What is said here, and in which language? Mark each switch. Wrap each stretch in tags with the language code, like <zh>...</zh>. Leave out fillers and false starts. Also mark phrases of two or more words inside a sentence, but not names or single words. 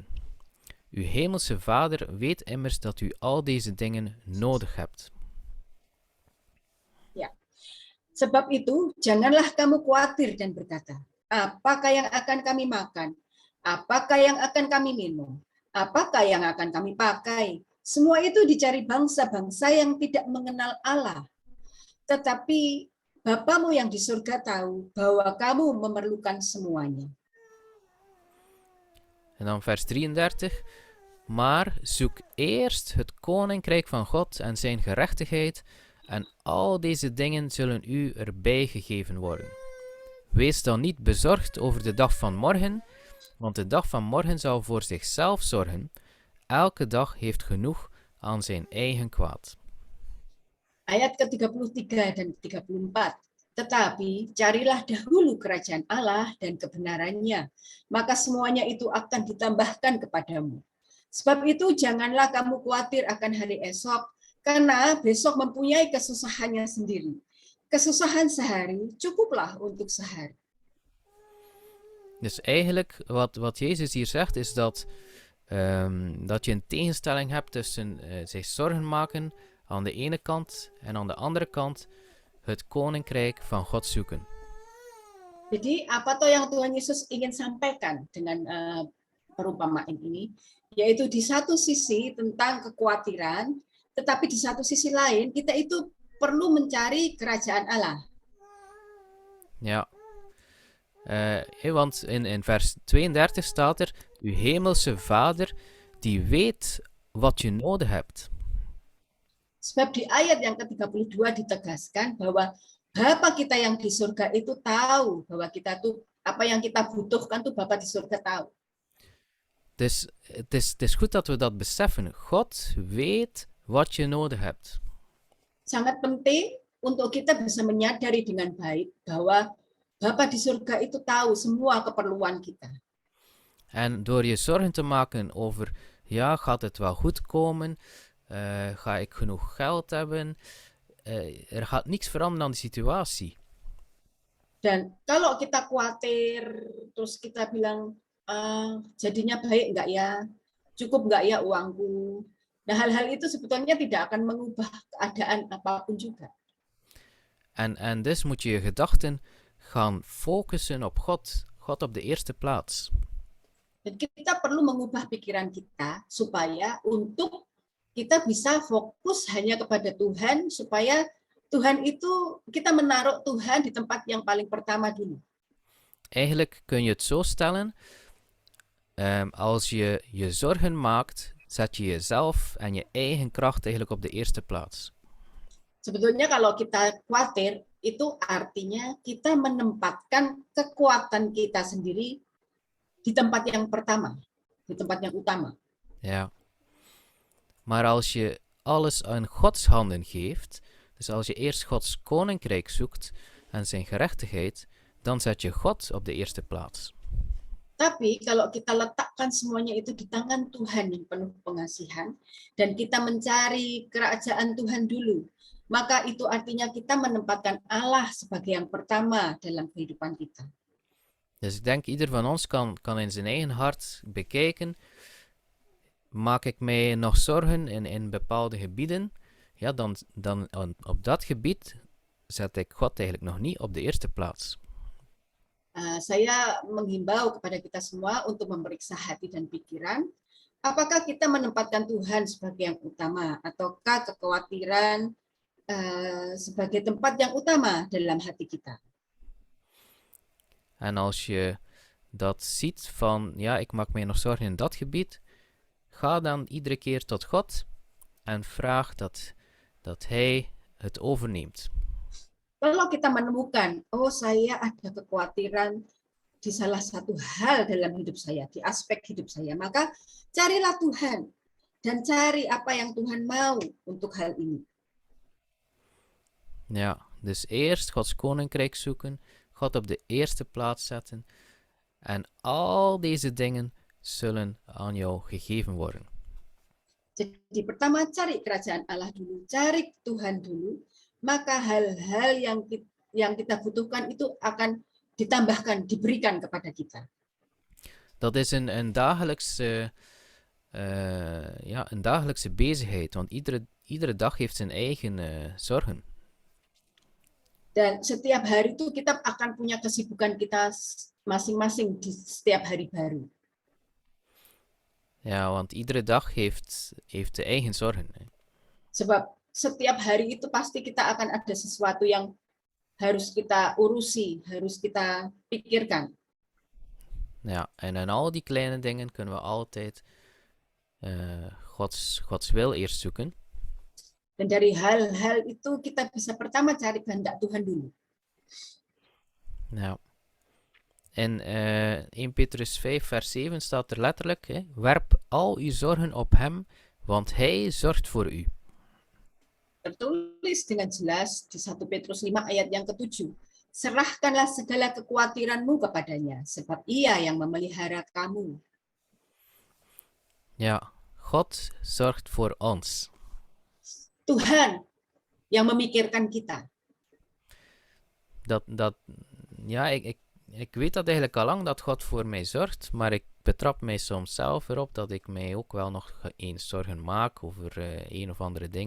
<nl>Uw hemelse Vader weet immers dat u al deze dingen nodig hebt.</nl> <id>Ya, sebab itu janganlah kamu khawatir dan berkata, apakah yang akan kami makan, apakah yang akan kami minum, apakah yang akan kami pakai. Semua itu dicari bangsa-bangsa yang tidak mengenal Allah. Tetapi Bapamu yang di surga tahu bahwa kamu memerlukan semuanya.</id> <nl>En dan vers 33. Maar zoek eerst het koninkrijk van God en zijn gerechtigheid, en al deze dingen zullen u erbij gegeven worden. Wees dan niet bezorgd over de dag van morgen, want de dag van morgen zal voor zichzelf zorgen. Elke dag heeft genoeg aan zijn eigen kwaad.</nl> <id>Ayat ke-33 dan 34. Tetapi carilah dahulu kerajaan Allah dan kebenarannya, maka semuanya itu akan ditambahkan kepadamu. Sebab itu janganlah kamu khawatir akan hari esok, karena besok mempunyai kesusahannya sendiri. Kesusahan sehari cukuplah untuk sehari.</id> <nl>Dus eigenlijk wat Jezus hier zegt is dat je een tegenstelling hebt tussen zich zorgen maken aan de ene kant en aan de andere kant het koninkrijk van God zoeken.</nl> <id>Jadi apa toh yang Tuhan Yesus ingin sampaikan dengan perumpamaan ini, yaitu di satu sisi tentang kekhawatiran, tetapi di satu sisi lain kita itu perlu mencari kerajaan Allah.</id> <nl>Ja. Want in vers 32 staat er, uw hemelse Vader die weet wat je nodig hebt.</nl> <id>Sebab di ayat yang ke-32 ditegaskan bahwa Bapa kita yang di surga itu tahu bahwa kita tuh apa yang kita butuhkan tuh Bapa di surga tahu.</id> <nl>Dus het is goed dat we dat beseffen. God weet wat je nodig hebt.</nl> <id>Sangat penting untuk kita bisa menyadari dengan baik bahwa Bapa di surga itu tahu semua keperluan kita.</id> <nl>En door je zorgen te maken over, ja, gaat het wel goed komen? Ga ik genoeg geld hebben? Er gaat niks veranderen aan de situatie.</nl> <id>Dan kalau kita khawatir, terus kita bilang, jadinya baik nggak ya? Cukup nggak ya uangku? Nah, hal-hal itu sebetulnya tidak akan mengubah keadaan apapun juga.</id> <nl>En dus moet je je gedachten gaan focussen op God. God op de eerste plaats.</nl> <id>Dan kita perlu mengubah pikiran kita supaya untuk kita bisa fokus hanya kepada Tuhan, supaya Tuhan itu, kita menaruh Tuhan di tempat yang paling pertama dulu.</id> <nl>Eigenlijk kun je het zo stellen. Als je je zorgen maakt, zet je jezelf en je eigen kracht eigenlijk op de eerste plaats.</nl> <id>Sebetulnya kalau kita khawatir, itu artinya kita menempatkan kekuatan kita sendiri di tempat yang pertama, di tempat yang utama.</id> <nl>Ja. Maar als je alles aan Gods handen geeft, dus als je eerst Gods koninkrijk zoekt en zijn gerechtigheid, dan zet je God op de eerste plaats.</nl> <id>Tapi kalau kita letakkan semuanya itu di tangan Tuhan yang penuh pengasihan, dan kita mencari kerajaan Tuhan dulu, maka itu artinya kita menempatkan Allah sebagai yang pertama dalam kehidupan kita.</id> <nl>Dus ik denk ieder van ons kan in zijn eigen hart bekijken, maak ik mij nog zorgen in bepaalde gebieden, ja, dan op dat gebied zet ik God eigenlijk nog niet op de eerste plaats.</nl> <id>Saya menghimbau kepada kita semua untuk memeriksa hati dan pikiran, apakah kita menempatkan Tuhan sebagai yang utama, ataukah kekhawatiran sebagai tempat yang utama dalam hati kita.</id> <nl>En als je dat ziet van, ja, ik maak mij nog zorgen in dat gebied, ga dan iedere keer tot God en vraag dat Hij het overneemt.</nl> <id>Kalau kita menemukan, oh saya ada kekhawatiran di salah satu hal dalam hidup saya, di aspek hidup saya, maka carilah Tuhan dan cari apa yang Tuhan mau untuk hal ini.</id> <nl>Ja, dus eerst Gods koninkrijk zoeken, God op de eerste plaats zetten en al deze dingen zullen aan jou gegeven worden.</nl> <id>Jadi pertama cari kerajaan Allah dulu, cari Tuhan dulu, maka hal-hal yang kita butuhkan itu akan ditambahkan, diberikan kepada kita.</id> <nl>Dat is een dagelijkse bezigheid, want iedere dag heeft zijn eigen zorgen.</nl> <id>Dan setiap hari itu kita akan punya kesibukan kita masing-masing di setiap hari baru.</id> <nl>Ja, want iedere dag heeft de eigen zorgen.</nl> <id>Sebab setiap hari itu pasti kita akan ada sesuatu yang harus kita urusi, harus kita pikirkan.</id> <nl>Ja, en in al die kleine dingen kunnen we altijd Gods wil eerst zoeken.</nl> <id>Dan dari hal-hal itu kita bisa pertama cari kehendak Tuhan dulu.</id> <nl>Ja. In 1 Petrus 5 vers 7 staat er letterlijk, werp al uw zorgen op hem, want hij zorgt voor u.</nl> <id>Tertulis dengan jelas di 1 Petrus 5 ayat yang ke-7. Serahkanlah segala kekhawatiranmu kepadanya, sebab ia yang memelihara kamu.</id> <nl>Ja, God zorgt voor ons.</nl> <id>Tuhan yang memikirkan kita.</id> <nl>Ik weet dat eigenlijk al lang dat God voor mij zorgt, maar ik betrap mij soms zelf erop dat ik mij ook wel nog eens zorgen maak over een of andere dingen.</nl>